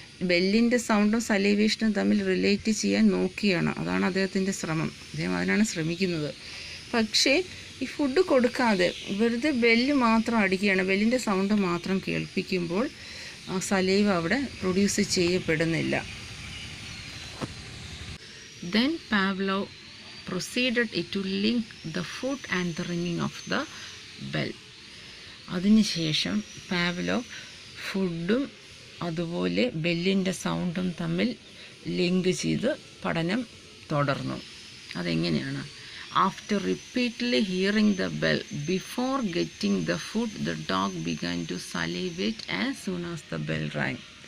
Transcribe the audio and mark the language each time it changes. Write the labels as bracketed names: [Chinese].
[Malayalam] ബെല്ലിൻ്റെ സൗണ്ടും സലൈവേഷനും തമ്മിൽ റിലേറ്റ് ചെയ്യാൻ നോക്കിയാണ്. അതാണ് അദ്ദേഹത്തിൻ്റെ ശ്രമം. അദ്ദേഹം അതിനാണ് ശ്രമിക്കുന്നത്. പക്ഷേ ഈ ഫുഡ് കൊടുക്കാതെ വെറുതെ ബെല്ല് മാത്രം അടിക്കുകയാണ്, ബെല്ലിൻ്റെ സൗണ്ട് മാത്രം കേൾപ്പിക്കുമ്പോൾ സലൈവ അവിടെ പ്രൊഡ്യൂസ് ചെയ്യപ്പെടുന്നില്ല. [English] Then Pavlov proceeded to link the food and the ringing of the bell. [Malayalam] അതിനുശേഷം പാവ്ലോവ് ഫുഡും അതുപോലെ ബെല്ലിൻ്റെ സൗണ്ടും തമ്മിൽ ലിങ്ക് ചെയ്ത് പഠനം തുടർന്നു. അതെങ്ങനെയാണ്? [English] After repeatedly hearing the bell before getting the food the dog began to salivate as soon as the bell rang.